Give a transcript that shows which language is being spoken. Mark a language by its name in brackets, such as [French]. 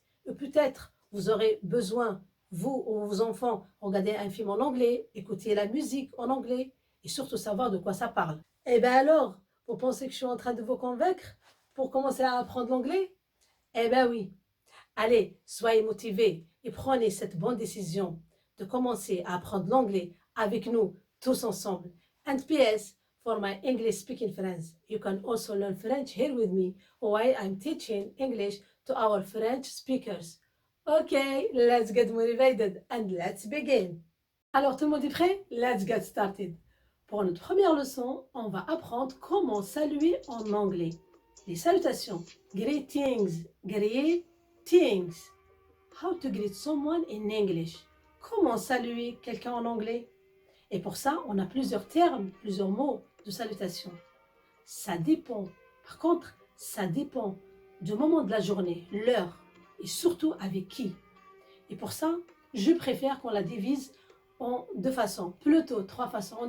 [French] Et peut-être vous aurez besoin, vous ou vos enfants, regarder un film en anglais, écouter la musique en anglais et surtout savoir de quoi ça parle. Eh bien alors, vous pensez que je suis en train de vous convaincre pour commencer à apprendre l'anglais? Eh bien oui. Allez, soyez motivés et prenez cette bonne décision de commencer à apprendre l'anglais avec nous tous ensemble. [English] And PS, for my English speaking friends, you can also learn French here with me while I'm teaching English to our French speakers. Okay, let's get motivated and let's begin. [French] Alors tout le monde est prêt? [English] Let's get started. [French] Pour notre première leçon, on va apprendre comment saluer en anglais. Les salutations. [English] Greetings. Greetings. How to greet someone in English. [French] Comment saluer quelqu'un en anglais? Et pour ça, on a plusieurs termes, plusieurs mots de salutation. Ça dépend. Par contre, ça dépend du moment de la journée, l'heure et surtout avec qui. Et pour ça, je préfère qu'on la divise en deux façons, plutôt trois façons.